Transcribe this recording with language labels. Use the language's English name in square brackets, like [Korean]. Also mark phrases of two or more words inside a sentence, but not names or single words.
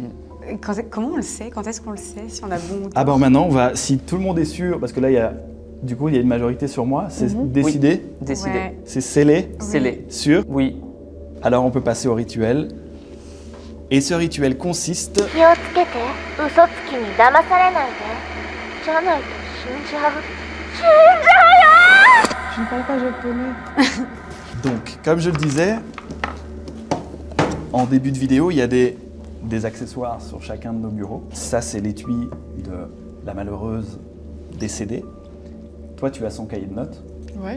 [French] Comment on le sait? Quand est-ce qu'on le sait? Si on a bon ou Ah bah maintenant, on va, si tout le monde est sûr, parce que là, il y a une majorité sur moi, c'est décidé, Oui, décidé. Ouais. c'est scellé, Scellé. sûr. Oui. Alors on peut passer au rituel. Et ce rituel consiste... [Japanese] 気をつけて嘘つきに騙されないでじゃないと死んじゃう死んじゃうよ [French] Je ne parle pas japonais. Donc, comme je le disais, en début de vidéo, il y a des accessoires sur chacun de nos bureaux. Ça, c'est l'étui de la malheureuse décédée. Toi, tu as son cahier de notes. Ouais.